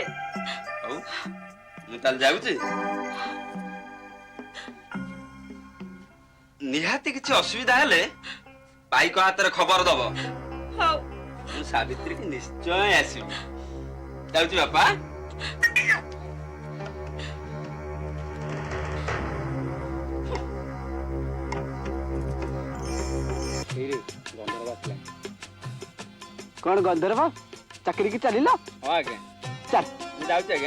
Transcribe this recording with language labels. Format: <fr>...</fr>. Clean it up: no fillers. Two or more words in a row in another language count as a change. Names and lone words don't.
<or>ହଉ ମୁଁ ତାଲ ଯାଉଛି। ନିହାତି କିଛି ଅସୁବିଧା ହେଲେ ପାଇ କୁ ହାତ ରେ ଖବର ଦବୁ। ହଉ ମୁଁ ସାବିତ୍ରୀ କି ନିଶ୍ଚୟ ଆସିବି। ଯାଉଛି ବାପା। କଣ ଗନ୍ଧର୍ବ ଚାକିରି କି ଚାଲିଲ? ହଁ ଆଜ୍ଞା ଚାଲ ମୁଁ ଯାଉଛି ଆଜ୍ଞା।</or>